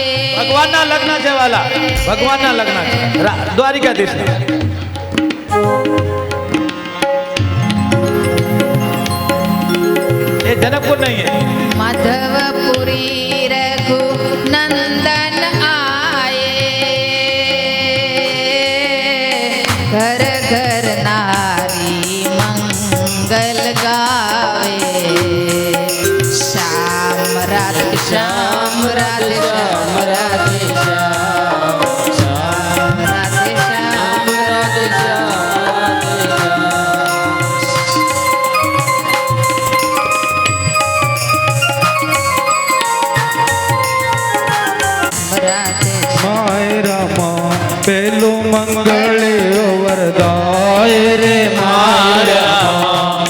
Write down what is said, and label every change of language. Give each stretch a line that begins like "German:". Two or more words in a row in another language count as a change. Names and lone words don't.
Gujarati: ભગવાનના લગ્ન છે વાલા, ભગવાનના લગ્ન છે. દ્વારિકાધીશ.
Hindi: ये जनकपुर नहीं है. माधवपुरी रघु नंदन आए. घर घर नारी मंगल गावे. श्याम राधे श्याम राधे श्याम राधे श्याम श्याम राधे श्याम राधे
Gujarati: માય રામા પેલું મંગળ વરદાય રે માય રામા